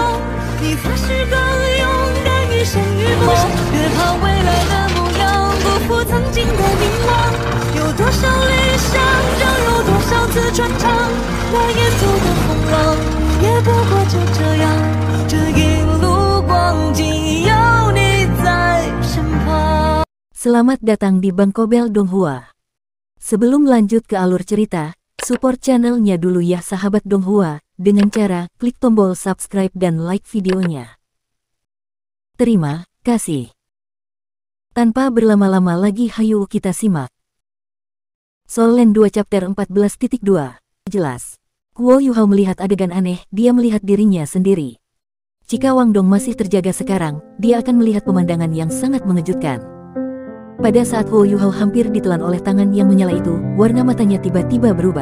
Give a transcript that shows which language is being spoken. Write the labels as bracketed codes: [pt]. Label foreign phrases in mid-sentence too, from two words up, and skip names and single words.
[zh] 你发誓更勇敢一生与梦，别怕未来的模样不负曾经的凝望。有多少理想，就有多少次穿肠。那沿途的风浪，也不过就这样。这一路光景有你在身旁。 [id] Selamat datang di Bangkobel Donghua. Sebelum lanjut ke alur cerita, support channelnya dulu ya sahabat Donghua, dengan cara klik tombol subscribe dan like videonya. Terima kasih. Tanpa berlama-lama lagi hayu kita simak. Soul Land 2 chapter 14.2. Jelas. Huo Yuhao melihat adegan aneh, dia melihat dirinya sendiri. Jika Wang Dong masih terjaga sekarang, dia akan melihat pemandangan yang sangat mengejutkan. Pada saat Huo Yuhao hampir ditelan oleh tangan yang menyala itu, warna matanya tiba-tiba berubah.